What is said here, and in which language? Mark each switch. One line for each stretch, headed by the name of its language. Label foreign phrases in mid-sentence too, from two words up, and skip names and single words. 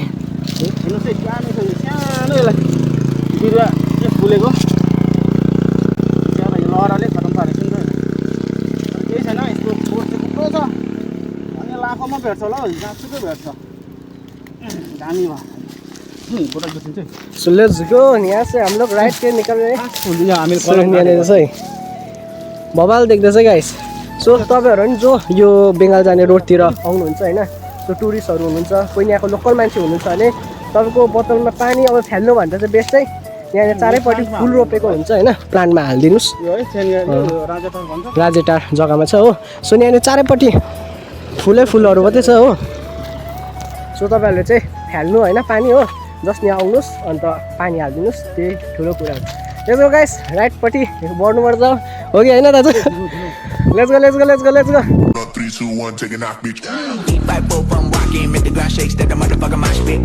Nepali: हेर्नुहोस् है सानो छ यो सानो यसलाई बिरुवा के फुलेको त्यहाँ लहराले खतम पारेको नि त केही छैन यसको बोट चाहिँ थुप्रो छ अनि लाखौँमा भेट्छ होला हौ जहाँसुकै भेट्छ दामी भयो
English: so let's go
Hindi: यहाँ से हम लोग राइड के निकल रहे हैं
Nepali: बबाल देख्दैछ गाइस सो तपाईहरु नि जो यो बङ्गाल जाने रोडतिर आउनुहुन्छ हैन सो टुरिस्टहरु हुनुहुन्छ कोही यहाँको लोकल मान्छे हुनुहुन्छ भने तपाईको बोतलमा पानी अब फ्याल्नु भन्दा चाहिँ बेस्ट चाहिँ यहाँ चारैपट्टि फुल रोपेको हुन्छ हैन प्लान्टमा हाल्दिनुस् यो है राजेटार भन्छ राजेटार जग्गामा छ हो सो यहाँ चारैपट्टि फुलै फुलहरु मात्रै छ हो सो तपाईहरुले चाहिँ फ्याल्नु हैन पानी हो जस्ट यहाँ आउनुस् अन्त पानी हाल्दिनुस् त्यही ठुलो कुरा हो
English: let's go guys
Nepali: राइटपट्टि बढ्नुपर्छ हो कि हैन दाजु
English: let's go let's go let's go let's go 3 2 1 take a knock bitch Keep my boat from walking, make the ground shake, that the motherfucker mosh pit.